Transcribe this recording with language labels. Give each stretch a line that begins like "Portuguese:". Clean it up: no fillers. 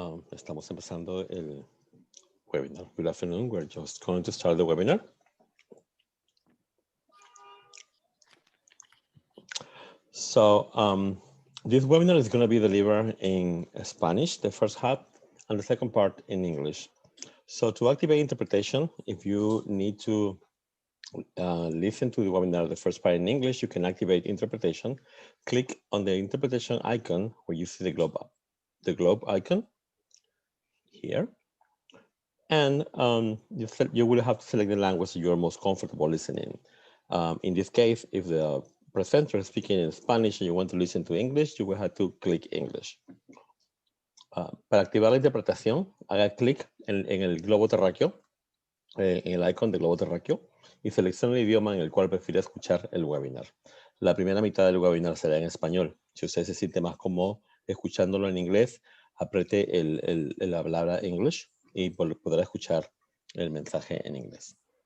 Spanish: Estamos empezando el webinar.
English: Good afternoon. We're just going to start the webinar. So this webinar is going to be delivered in Spanish, the first half, and the second part in English. So to activate interpretation, if you need to listen to the webinar, the first part in English, you can activate interpretation. Click on the interpretation icon where you see the globe icon here. And you will have to select the language you're most comfortable listening. In this case, if the presenter is speaking in Spanish and you want to listen to English, you will have to click English.
Spanish: Para activar la interpretación, haga clic en el globo terráqueo, en el icon del globo terráqueo, y seleccione el idioma en el cual prefiere escuchar el webinar. La primera mitad del webinar será en español. Si usted se siente más cómodo escuchándolo en inglés, apriete la palabra English y podrá escuchar el mensaje en inglés.